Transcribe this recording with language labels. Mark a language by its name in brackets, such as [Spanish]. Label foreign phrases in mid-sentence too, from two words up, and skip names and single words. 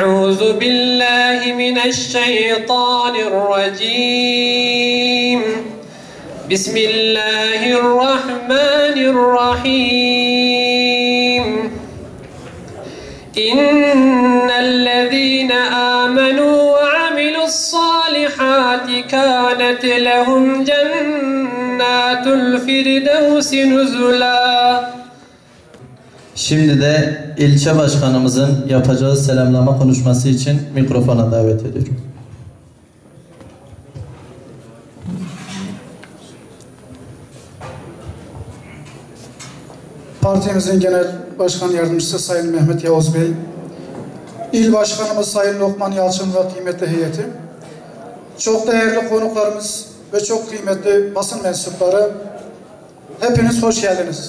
[Arabic] أعوذ بالله من الشيطان الرجيم بسم الله الرحمن الرحيم إن الذين آمنوا وعملوا الصالحات كانت لهم جنات الفردوس نزلا. [Turkish] Şimdi de ilçe başkanımızın yapacağı selamlama konuşması için mikrofona davet ediyorum. Partimizin Genel Başkan Yardımcısı Sayın Mehmet Yavuz Bey, İl Başkanımız Sayın Lokman Yalçın ve kıymetli heyeti, çok değerli konuklarımız ve çok kıymetli basın mensupları, hepiniz hoş geldiniz.